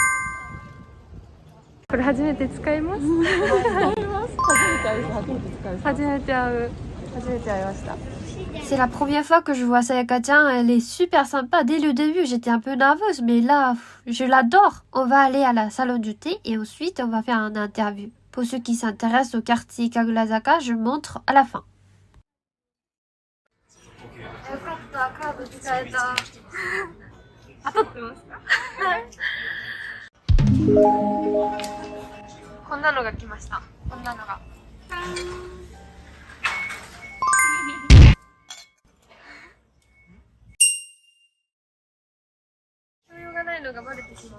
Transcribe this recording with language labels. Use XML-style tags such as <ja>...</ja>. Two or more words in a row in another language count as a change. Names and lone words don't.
<fr>C'est la première fois que je vois Sayaka-chan, elle est super sympa. Dès le début, j'étais un peu nerveuse, mais là, je l'adore. On va aller à la salon du thé et ensuite, on va faire une interview. Pour ceux qui s'intéressent au quartier Kagurazaka, je montre à la fin.</fr> <ja>こんなのが来ました。こんなのが。教養がないのがバレてしまう。</ja>